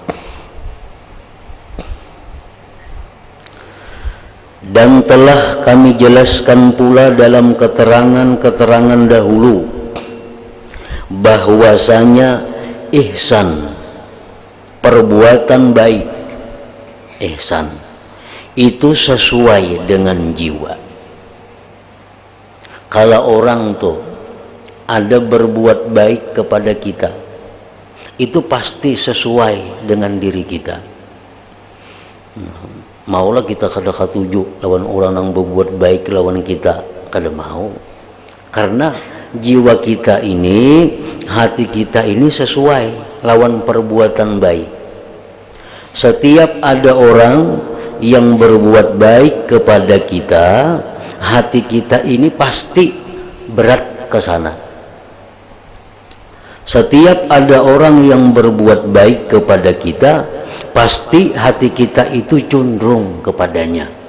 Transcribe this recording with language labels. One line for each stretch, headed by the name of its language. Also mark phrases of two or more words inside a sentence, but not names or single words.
Indonesian: Dan telah kami jelaskan pula dalam keterangan-keterangan dahulu bahwasanya ihsan, perbuatan baik, ihsan itu sesuai dengan jiwa. Kalau orang tuh ada berbuat baik kepada kita, itu pasti sesuai dengan diri kita.
Banjar: Maulah kita kada katuju lawan orang yang berbuat baik lawan kita, kada mau.
Indonesian: Karena jiwa kita ini, hati kita ini sesuai lawan perbuatan baik. Setiap ada orang yang berbuat baik kepada kita, hati kita ini pasti berat ke sana. Setiap ada orang yang berbuat baik kepada kita, pasti hati kita itu cenderung kepadanya.